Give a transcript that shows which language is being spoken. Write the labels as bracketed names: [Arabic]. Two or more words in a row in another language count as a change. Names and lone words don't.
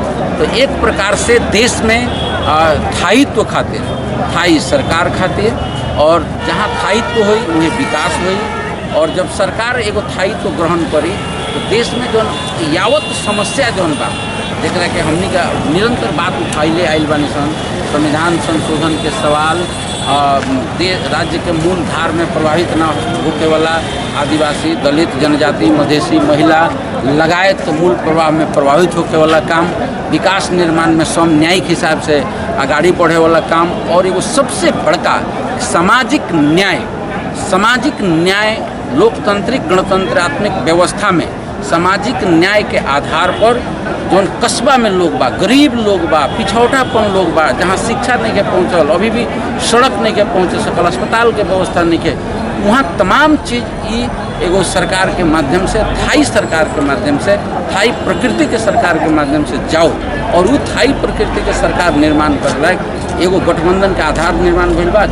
[Bhojpuri] तो एक प्रकार से देश में स्थायित्व खातिर, स्थायी सरकार खातिर और जहाँ स्थायित्व हुई उन्हें विकास हुई और जब सरकार एगो स्थायित्व ग्रहण करी तो देश में जो यावत समस्या जौन बा जरा के हमनी का निरंतर बात उठाइले आइल बानी सन, संविधान संशोधन के सवाल, राज्य के मूल धार में प्रभावित न होने वाला आदिवासी, दलित, जनजाति, मधेसी, महिला लगायत तो मूल प्रभाव में प्रभावित होने वाला काम, विकास निर्माण में सम न्यायिक हिसाब से आगाड़ी बढ़े वाला काम और एगो सबसे बड़का सामाजिक न्याय लोकतांत्रिक गणतंत्रात्मक व्यवस्था में सामाजिक न्याय के आधार पर जो कस्बा में लोग बा, गरीब लोग बा, पिछौटापन लोग बा, जहाँ शिक्षा नहीं के पहुँचल, अभी भी सड़क नहीं के पहुँच सकल, अस्पताल के व्यवस्था नहीं के, वहाँ तमाम चीज़ एगो सरकार के माध्यम से, स्थायी सरकार के माध्यम से, स्थायी प्रकृति के सरकार के माध्यम से जाओ और वो स्थायी प्रकृति के सरकार निर्माण कर लायक एगो गठबंधन के आधार निर्माण भइल बा।